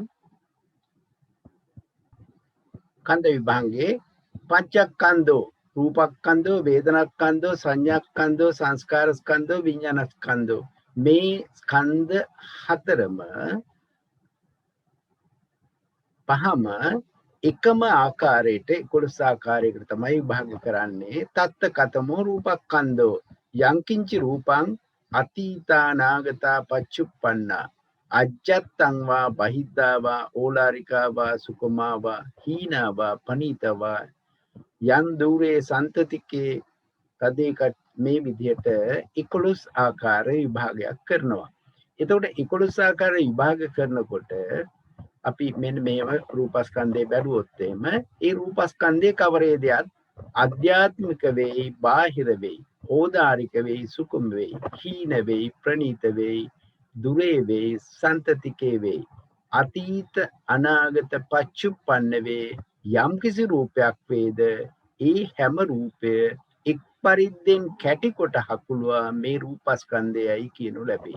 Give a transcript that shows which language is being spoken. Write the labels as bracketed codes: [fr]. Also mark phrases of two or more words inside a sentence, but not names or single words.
[si] කන්ද විභාගයේ [pi] පංචස්කන්ධෝ රූපස්කන්ධෝ වේදනාස්කන්ධෝ සංඥාස්කන්ධෝ සංස්කාරස්කන්ධෝ විඥානස්කන්ධෝ [si] මේ ස්කන්ධ හතරම පහම එකම ආකාරයට 11 ආකාරයකට තමයි විභාග කරන්නේ. [pi] තත්ත කතමෝ රූපස්කන්ධෝ යංකින්චි රූපං අතීතානාගතා පච්චුප්පන්නා අජ්ජත්තං වා බහිද්ධා වා ඕලාරිකා වා සුකුමා වා හීනා වා පනීතා වා යන් දුරේ සන්තතිකේ තදේකට [si] මේ විදිහට 11 ආකාර විභාගයක් කරනවා. එතකොට 11 ආකාර විභාග කරනකොට අපි මෙන්න මේව රූපස්කන්ධේ බැලුවොත් එහෙම ඒ රූපස්කන්ධේ කවරේදයක් අධ්‍යාත්මික වෙයි, බාහිර වෙයි, ඕදාරික වෙයි, සුකුම වෙයි, හීන වෙයි, ප්‍රනීත වෙයි, දුරේ වෙයි, සන්තතිකේ වෙයි, අතීත අනාගත පච්චුප්පන්න වේ යම් කිසි රූපයක් වේද ඒ හැම රූපය එක් පරිද්දෙන් කැටි කොට හකුලුවා මේ රූපස්කන්ධයයි කියනු ලැබේ.